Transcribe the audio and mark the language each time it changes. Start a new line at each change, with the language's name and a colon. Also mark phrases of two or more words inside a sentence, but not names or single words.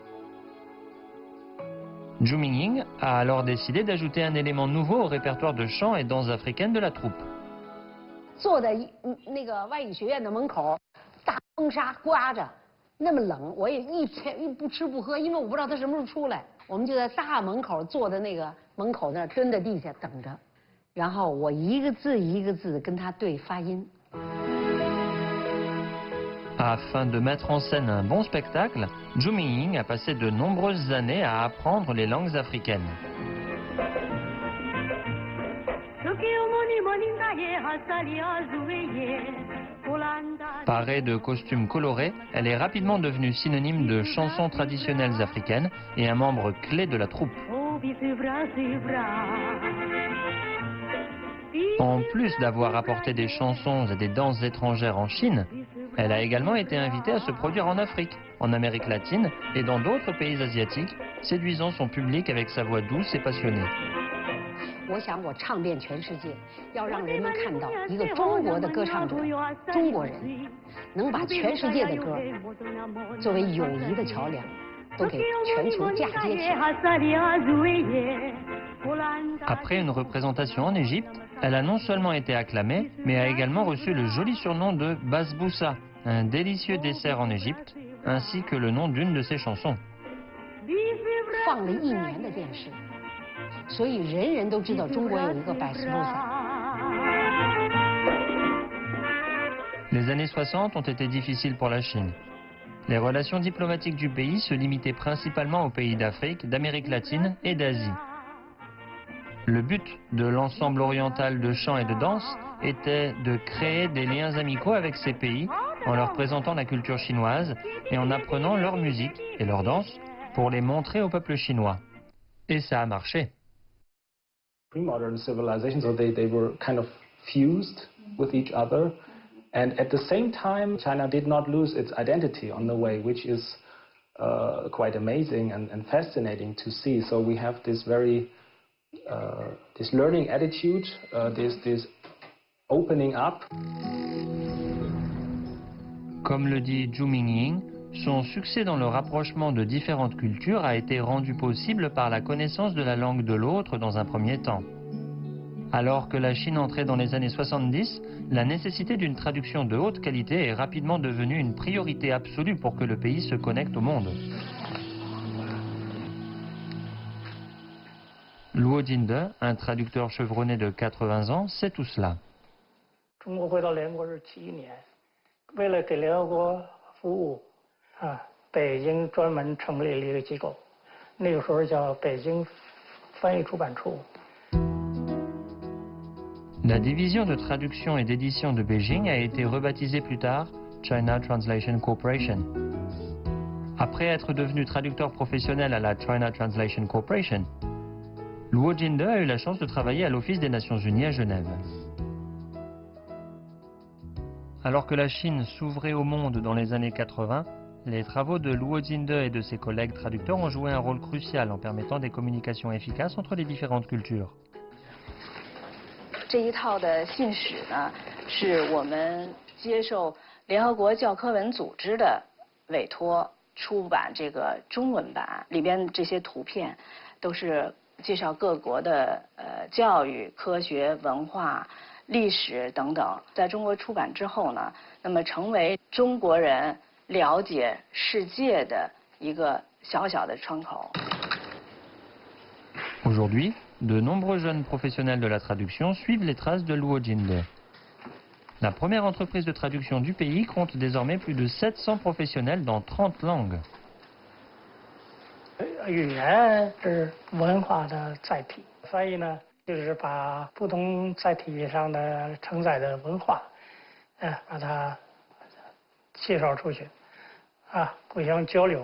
French: Zhu Mingying a alors décidé d'ajouter un élément nouveau au répertoire de chant et danse africaine de la troupe.
Chinese: 坐在那个外语学院的门口，大风沙刮着，那么冷，我也一不吃不喝，因为我不知道他什么时候出来。我们就在大门口坐在那个门口那儿蹲在地下等着，然后我一个字一个字跟他对发音。
French: Afin de mettre en scène un bon spectacle, Zhu Mingying a passé de nombreuses années à apprendre les langues africaines. Parée de costumes colorés, elle est rapidement devenue synonyme de chansons traditionnelles africaines et un membre clé de la troupe. En plus d'avoir apporté des chansons et des danses étrangères en Chine, elle a également été invitée à se produire en Afrique, en Amérique latine et dans d'autres pays asiatiques, séduisant son public avec sa voix douce et passionnée.
Chinese: 我想我唱遍全世界，要让人们看到一个中国的歌唱者，中国人能把全世界的歌作为友谊的桥梁，都给全球嫁接起来。
French: Après une représentation en Égypte, elle a non seulement été acclamée, mais a également reçu le joli surnom de Basboussa, un délicieux dessert en Égypte, ainsi que le nom d'une de ses chansons.
Chinese: 放了1年的电视。所以人人都知道中国有一个百思不散。
French: Les années 60 ont été difficiles pour la Chine. Les relations diplomatiques du pays se limitaient principalement aux pays d'Afrique, d'Amérique latine et d'Asie. Le but de l'ensemble oriental de chant et de danse était de créer des liens amicaux avec ces pays en leur présentant la culture chinoise et en apprenant leur musique et leur danse pour les montrer au peuple chinois. Et ça a marché.
English: Pre-modern civilizations, so they were kind of fused with each other, and at the same time China did not lose its identity on the way, which is quite amazing and fascinating to see. So we have this very this learning attitude, this opening up.
French: Comme le dit Zhu Mingying, son succès dans le rapprochement de différentes cultures a été rendu possible par la connaissance de la langue de l'autre dans un premier temps. Alors que la Chine entrait dans les années 70, la nécessité d'une traduction de haute qualité est rapidement devenue une priorité absolue pour que le pays se connecte au monde. Luo Jinde, un traducteur chevronné de 80 ans, sait tout cela.
Chinese: 中国回到联合国是71年，为了给联合国服务。北京专门成立了一个机构，那个时候叫北京翻译出版处。
French: La division de traduction et d'édition de Beijing a été rebaptisée plus tard China Translation Corporation. Après être devenu traducteur professionnel à la China Translation Corporation, Luo Jinde a eu la chance de travailler à l'Office des Nations Unies à Genève. Alors que la Chine s'ouvrait au monde dans les années 80, les travaux de Luo Jinde et de ses collègues traducteurs ont joué un rôle crucial en permettant des communications efficaces entre les différentes cultures.
Chinese: 这一套的信史呢，是我们接受联合国教科文组织的委托出版这个中文版，里边这些图片都是介绍各国的教育、科学、文化、历史等等。在中国出版之后呢，那么成为中国人了解世界的一个小小的窗口。
French: Aujourd'hui, de nombreux jeunes professionnels de la traduction suivent les traces de Luo Jinde. La première entreprise de traduction du pays compte désormais plus de 700 professionnels dans 30 langues.
Chinese: 语言是文化的载体，翻译呢就是把不同载体上的承载的文化，把它介绍出去，互相交流。